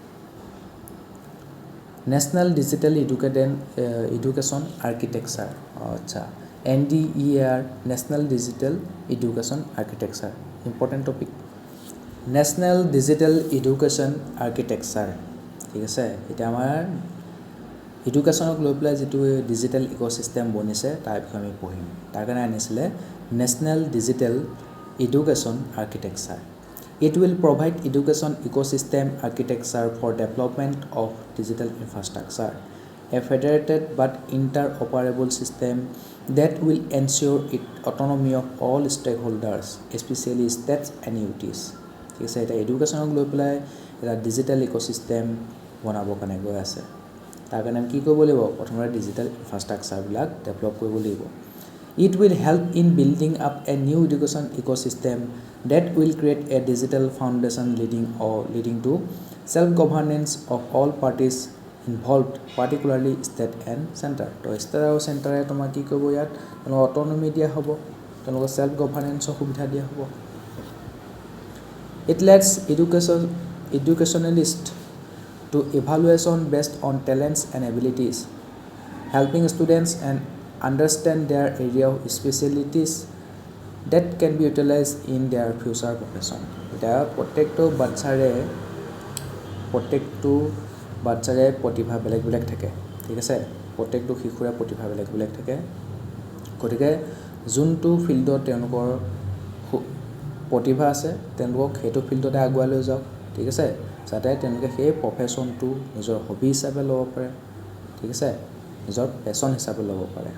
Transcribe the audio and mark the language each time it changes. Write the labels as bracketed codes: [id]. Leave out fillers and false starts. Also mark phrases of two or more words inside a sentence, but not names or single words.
[en] National Digital Education Architecture আচ্ছা NDEAR National Digital Education Architecture important topic National Digital Education Architecture [as] ঠিক আছে এতিয়া আমাৰ এডুকেশ্যনক লৈ পেলাই যিটো [en] digital ecosystem [as] বনিছে তাৰ বিষয়ে আমি পঢ়িম তাৰ কাৰণে আনিছিলে [en] National Digital Education Architecture It will provide education ecosystem architecture for development of digital infrastructure, a federated but interoperable system that will ensure autonomy of all stakeholders, especially states and UTs. [as] ঠিক আছে এটা এডুকেশ্যনক লৈ পেলাই এটা [en] digital ecosystem [as] বনাবৰ কাৰণে গৈ আছে তাৰ কাৰণে আমি কি কৰিব লাগিব [en] প্ৰথমতে ডিজিটেল ইনফ্ৰাষ্ট্ৰাকচাৰবিলাক ডেভেলপ কৰিব লাগিব It will help in building up a new education ecosystem that will create a digital foundation leading to self-governance of all parties involved, particularly state and center. So, state and center [as] তোমাক কি কৰিব ইয়াত তেওঁলোকক অট'নমি দিয়া হ'ব তেওঁলোকক [en] self governance [as] সুবিধা দিয়া হ'ব [en] It lets educationalists to evaluation based on talents and abilities, helping students and understand their area of specialties that can be utilized in their future profession. [as] এতিয়া প্ৰত্যেকটো বাচ্চাৰে প্ৰতিভা বেলেগ বেলেগ থাকে, ঠিক আছে। প্ৰত্যেকটো শিশুৰে প্ৰতিভা বেলেগ বেলেগ থাকে। গতিকে যোনটো ফিল্ডত তেওঁলোকৰ প্ৰতিভা আছে তেওঁলোকক সেইটো ফিল্ডতে আগুৱাই লৈ যাওক, ঠিক আছে, যাতে তেওঁলোকে সেই প্ৰফেশ্যনটো নিজৰ হবি হিচাপে ল'ব পাৰে, ঠিক আছে, নিজৰ পেশ্যন হিচাপে ল'ব পাৰে।